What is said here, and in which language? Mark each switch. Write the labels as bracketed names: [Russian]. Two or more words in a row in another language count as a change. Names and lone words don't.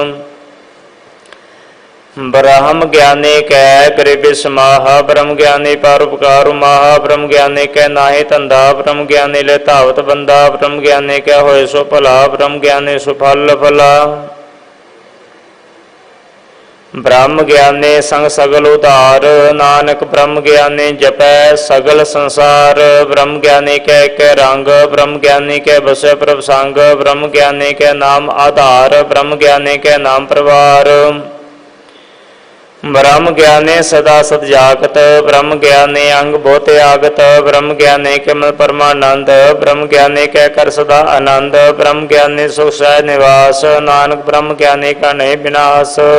[Punjabi] ਬ੍ਰਹਮ ਗਿਆਨੀ ਕੈ ਗਰੀਬੀ ਸਮਾਹਾ, ਬ੍ਰਹਮ ਗਿਆਨੀ ਪਰਉਪਕਾਰ ਮਾਹਾ, ਬ੍ਰਹਮ ਗਿਆਨੀ ਕੈ ਨਾਹੀ ਧੰਧਾ, ਬ੍ਰਹਮ ਗਿਆਨੀ ਲੇ ਧਾਵਤ ਬੰਧਾ, ਬ੍ਰਹਮ ਗਿਆਨੀ ਕੈ ਹੋਇ ਸੁ ਭਲਾ, ਬ੍ਰਹਮ ਗਿਆਨੀ ਸੁਫਲ ਫਲਾ। ਬ੍ਰਹਮ ਗਿਆਨੀ ਸੰਗਿ ਸਗਲ ਉਧਾਰੁ, ਨਾਨਕ ਬ੍ਰਹਮ ਗਿਆਨੀ ਜਪੈ ਸਗਲ ਸੰਸਾਰੁ, ਬ੍ਰਹਮ ਗਿਆਨੀ ਕੈ ਰੰਗ, ਬ੍ਰਹਮ ਗਿਆਨੀ ਕੈ ਬਸੈ ਪ੍ਰਭ ਸੰਗ, ਬ੍ਰਹਮ ਗਿਆਨੀ ਕੈ ਨਾਮੁ ਆਧਾਰੁ, ਬ੍ਰਹਮ ਗਿਆਨੀ ਕੈ ਨਾਮੁ ਪਰਵਾਰੁ। ਬ੍ਰਹਮ ਗਿਆਨੀ ਸਦਾ ਸਤ ਜਾਗਤ, ਬ੍ਰਹਮ ਗਿਆਨੀ ਅੰਗ ਬਹੁਤ ਆਗਤ, ਬ੍ਰਹਮ ਗਿਆਨੀ ਕੇ ਮਨਿ ਪਰਮਾਨੰਦ, ਬ੍ਰਹਮ ਗਿਆਨੀ ਕੈ ਕਰ ਸਦਾ ਅਨੰਦ, ਬ੍ਰਹਮ ਗਿਆਨੀ ਸੁਖ ਸਹਜ ਨਿਵਾਸ, ਨਾਨਕ ਬ੍ਰਹਮ ਗਿਆਨੀ ਕਾ ਨਹੀ ਬਿਨਾਸ।